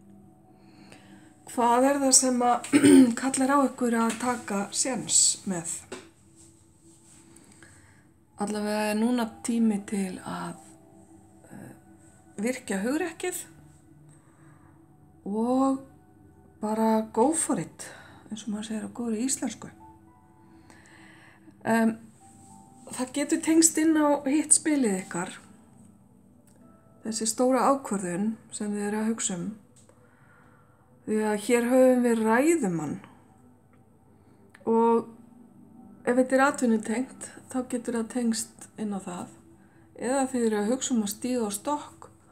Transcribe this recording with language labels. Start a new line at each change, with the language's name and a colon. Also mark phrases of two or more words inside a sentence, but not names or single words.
Icelandic: Hvað það sem að kallar á ykkur að taka séns með? Allavega núna tími til að virkja hugrekkið og bara
English: go for it,
Icelandic: eins og maður segir á góðri íslensku. Það getur tengst inn á hitt spilið ykkar, þessi stóra ákvörðun sem þið eru að hugsa því að hér höfum við ræðumann og ef þetta er atvinnutengt þá getur það tengst inn á það eða þið eru að hugsa að stíga á stokk